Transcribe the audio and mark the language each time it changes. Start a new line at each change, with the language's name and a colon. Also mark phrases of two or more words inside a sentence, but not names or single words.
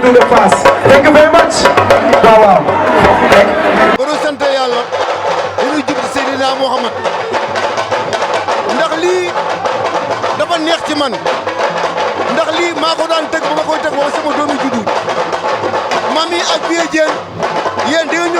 Wolof: Fass.
English: Thank you very much.
Wolof: Waaw. ba nu sant yàlla dañuy jub ci Seydina Mohamed ndax lii dafa neex ci man ndax lii maa ko daan tëgg ba ma koy tëgg ba sama doomi juddu mami ak Vieux Diène yéen da ngeen ñëw